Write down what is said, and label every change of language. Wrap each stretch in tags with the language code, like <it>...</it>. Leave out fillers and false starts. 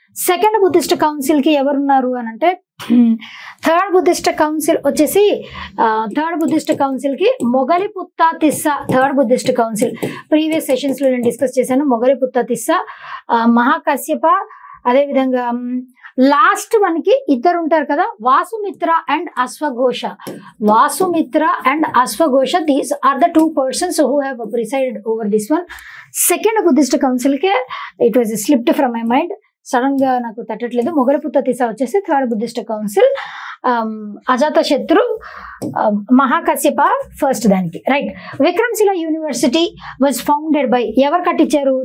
<te>Second Buddhist council కి ఎవరున్నారు అని అంటే థర్డ్ బుద్ధిస్ట్ కౌన్సిల్ వచ్చేసి థర్డ్ బుద్ధిస్ట్ కౌన్సిల్ కి మొగలిపుత్త Tissa. Third Buddhist council previous sessions లో నేను డిస్కస్ చేశాను. మొగలిపుత్త తిస్సా, మహాకశ్యప, అదే విధంగా లాస్ట్ వన్ కి ఇద్దరు ఉంటారు కదా, వాసుమిత్ర and అశ్వఘోష. వాసుమిత్ర and అశ్వఘోష, these are the</te> <en>2 persons who have presided over this one.</en> <te>Second Buddhist council కి</te> <en>it was slipped from my mind,</en> <te>sudden గా నాకు తట్టట్లేదు. మొగలిపుత్త తిస్సా వచ్చేసి థర్డ్ బుద్ధిస్ట్ కౌన్సిల్, అజాత శత్రు, మహాకశ్యప ఫస్ట్ దానికి, right.</te> <en>Vikramshila university was founded by,</en> <te>ఎవరు కట్టించారు?</te>